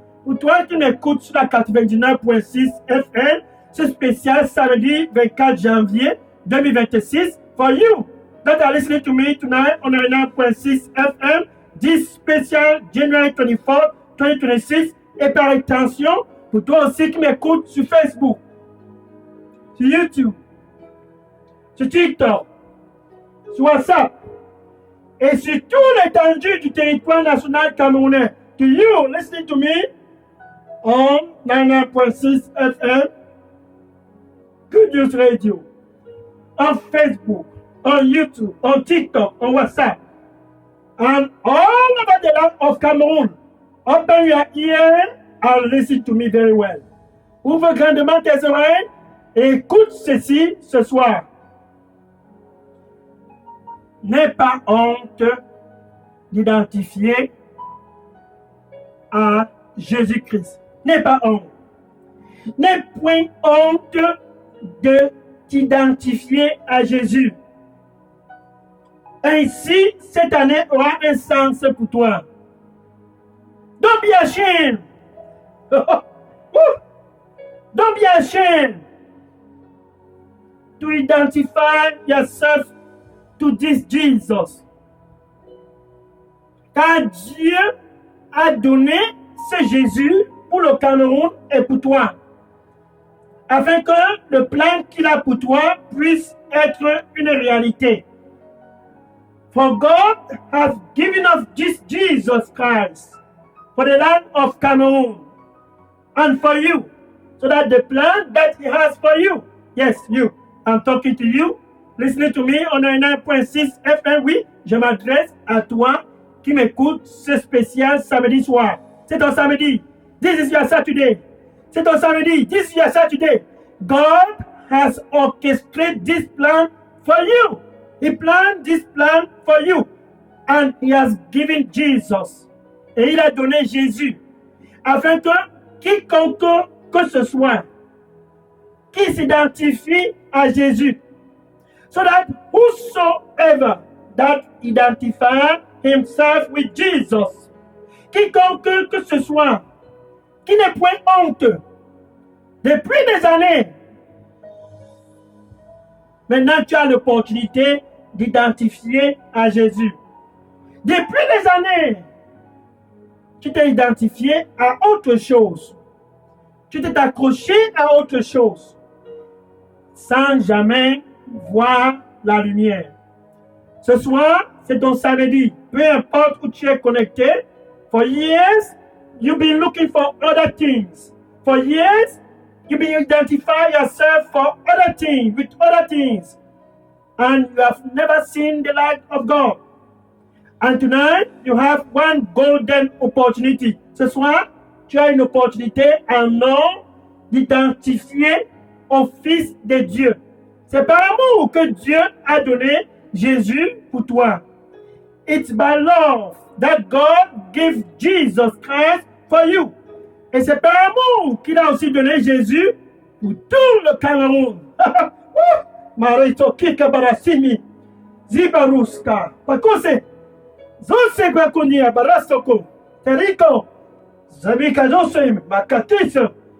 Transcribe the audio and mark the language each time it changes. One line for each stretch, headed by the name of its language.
French: Pour toi qui m'écoutes sur la 99.6 FM, ce spécial samedi 24 janvier 2026,
English: for you that are listening to me tonight on 99.6 FM, this special January 24, 2026,
French: et par extension, pour toi aussi qui m'écoutes sur Facebook, sur YouTube, sur TikTok, sur WhatsApp, et sur toute l'étendue du territoire national camerounais.
English: To you listening to me on 99.6 FM, Good News Radio, on Facebook, on YouTube, on TikTok, on WhatsApp, and all over the land of Cameroon. Open your ear and listen to me very well.
French: Ouvre grandement tes oreilles et écoute ceci ce soir. N'aie pas honte d'identifier à Jésus-Christ. N'aie pas honte. N'aie point honte de t'identifier à Jésus. Ainsi, cette année aura un sens pour toi.
English: Don't be ashamed. Don't be ashamed to identify yourself to this Jesus.
French: Car Dieu a donné ce Jésus pour le Cameroun et pour toi, afin que le plan qu'il a pour toi puisse être une réalité.
English: For God has given us this Jesus Christ for the land of Cameroon and for you, so that the plan that He has for you, yes, you, I'm talking to you, listening to me on 99.6 FM,
French: oui, je m'adresse à toi qui m'écoute ce spécial samedi soir. C'est ton samedi.
English: This is your Saturday.
French: C'est ton samedi.
English: This is your Saturday. God has orchestrated this plan for you. He planned this plan for you. And He has given Jesus.
French: Et il a donné Jésus. Afin que quiconque que ce soit qui s'identifie à Jésus,
English: so that whosoever that identify himself with Jesus,
French: quiconque que ce soit qui n'est point honte, depuis des années, maintenant tu as l'opportunité d'identifier à Jésus. Depuis des années, tu t'es identifié à autre chose. Tu t'es accroché à autre chose sans jamais voir la lumière. Ce soir, c'est ton samedi. Peu importe où tu es connecté.
English: For years, you've been looking for other things. For years, you've been identifying yourself for other things, with other things. And you have never seen the light of God. And tonight, you have one golden opportunity.
French: Ce soir, tu as une opportunité en or d'identifier au Fils de Dieu. C'est par amour que Dieu a donné Jésus pour toi.
English: It's by love that God gave Jesus Christ for you.
French: Et c'est par amour qu'il a aussi donné Jésus pour tout le Cameroun. Marito kika barasimi zibaruska. Pakose zose bakunia barastoko. Teriko zabika zose makatisa.